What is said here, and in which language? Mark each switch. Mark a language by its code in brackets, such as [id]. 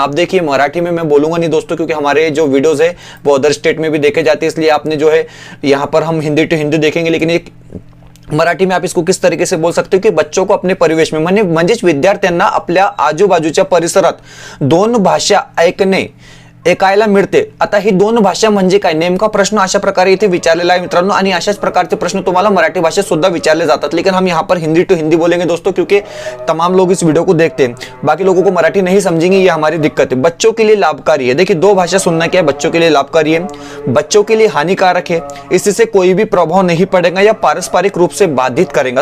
[hi] आप देखिए मराठी में मैं बोलूंगा नहीं दोस्तों, क्योंकि हमारे जो वीडियोस है वो अदर स्टेट में भी देखे जाते हैं, इसलिए आपने जो है यहाँ पर हम हिंदी टू हिंदी देखेंगे, लेकिन एक मराठी में आप इसको किस तरीके से बोल सकते हो की बच्चों को अपने परिवेश में [mr] म्हणजेच विद्यार्थ्यांना आपल्या आजूबाजूच्या परिसरात 2 भाषा ऐकणे ऐकायला मिळते। आता ही 2 भाषा म्हणजे काय, नेमका प्रश्न अशा प्रकारे इथे विचारलेला आहे मित्रांनो, आणि अशाच प्रकारचे प्रश्न तुम्हाला मराठी भाषेत सुद्धा विचारले जातात। [hi] लेकिन हम यहाँ पर हिंदी टू हिंदी बोलेंगे दोस्तों, क्योंकि तमाम लोग इस वीडियो को देखते हैं, बाकी लोगों को मराठी नहीं समझेंगे, ये हमारी दिक्कत है। बच्चों के लिए लाभकारी है। देखिए 2 भाषा सुनना क्या है, बच्चों के लिए लाभकारी है, बच्चों के लिए हानिकारक है, इससे कोई भी प्रभाव नहीं पड़ेगा या पारस्परिक रूप से बाधित करेगा।